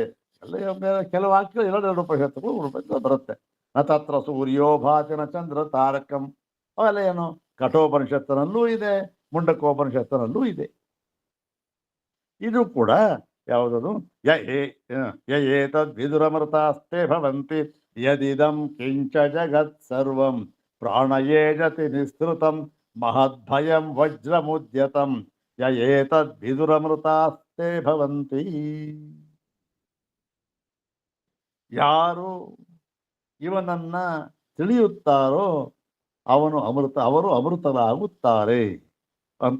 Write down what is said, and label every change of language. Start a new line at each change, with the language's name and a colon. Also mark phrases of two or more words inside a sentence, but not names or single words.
Kannada: ಕೆಲವು ವಾಕ್ಯ ಎರಡೆರಡು ಉಪನಿಷತ್ತುಗಳು ಬರುತ್ತೆ.
Sanskrit: ನತತ್ರ ಸೂರ್ಯೋ ಭಾತಿನ ಚಂದ್ರ ತಾರಕಂ,
Kannada: ಅವೆಲ್ಲ ಏನು ಕಠೋಪನಿಷತ್ತಿನಲ್ಲೂ ಇದೆ, ಮುಂಡಕೋಪನಿಷತ್ತಿನಲ್ಲೂ ಇದೆ. ಇದು ಕೂಡ ಯಾವುದದು,
Sanskrit: ಯೇತದ್ ವಿದುರಮೃತಾಸ್ತೆ ಭವಂತಿ ಯದಿದಂ ಕಿಂಚ ಜಗತ್ ಸರ್ವಂ ಪ್ರಾಣಯೇ ಜತಿ ನಿಸ್ತೃತಂ ಮಹದ್ಭಯಂ ವಜ್ರಮುದ್ಯತಂ ಯೇತದ್ ವಿದುರಮೃತಾಸ್ತೆ ಭವಂತಿ.
Kannada: ಯಾರು ಇವನನ್ನ ತಿಳಿಯುತ್ತಾರೋ ಅವರು ಅಮೃತರಾಗುತ್ತಾರೆ ಅಂತ.